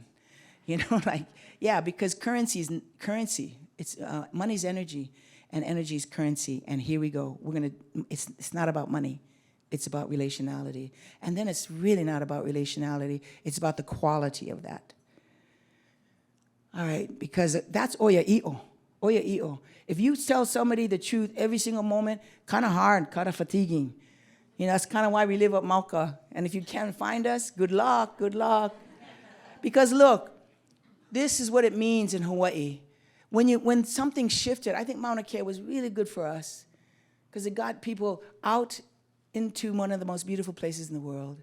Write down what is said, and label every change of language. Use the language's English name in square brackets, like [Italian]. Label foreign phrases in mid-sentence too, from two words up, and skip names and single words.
[English] You know, like, yeah, because currency. It's money's energy, and energy is currency. And here we go. It's not about money. It's about relationality. And then it's really not about relationality. It's about the quality of that. All right, because that's oia i'o. Oia i'o. If you tell somebody the truth every single moment, kind of hard, kind of fatiguing. You know, that's kind of why we live up Mauka. And if you can't find us, good luck, good luck. Because look, this is what it means in Hawaii. When something shifted, I think Mauna Kea was really good for us because it got people out into one of the most beautiful places in the world.